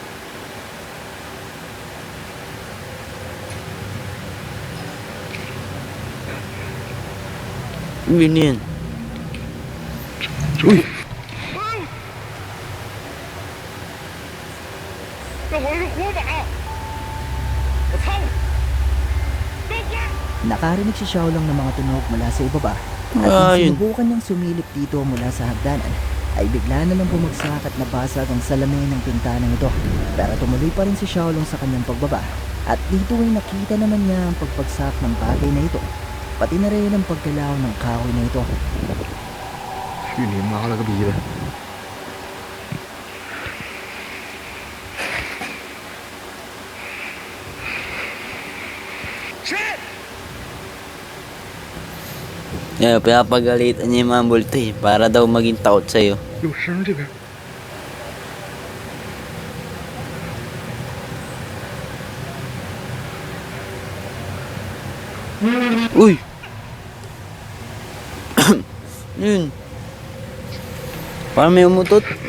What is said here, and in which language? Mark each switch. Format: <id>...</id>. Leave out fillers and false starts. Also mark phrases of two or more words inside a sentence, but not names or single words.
<tl>Yun yun.</tl> <zh>那好像是火把！我操！都快！</zh> <tl>Nakarinig si Xiaolong ng mga tunog mula sa ibaba at nang Ayun. sinubukan niyang sumilip dito mula sa hagdanan ay bigla na lang bumagsak at nabasag ang salamin ng pintanang ito. Pero tumuloy pa rin si Xiaolong sa kanyang pagbaba at dito ay nakita naman niya ang pagpagsak ng bagay na ito, pati na rin ang paggalaw ng kahoy na ito.</tl> <zh>去你妈了个逼的！</zh> <tl>Yeah, pinapagalitan niya yung mga multo eh, para daw maging taot sa'yo.</tl> <zh>有声这边。</zh> <tl>Uy! Yun. Parang may umutot.</tl>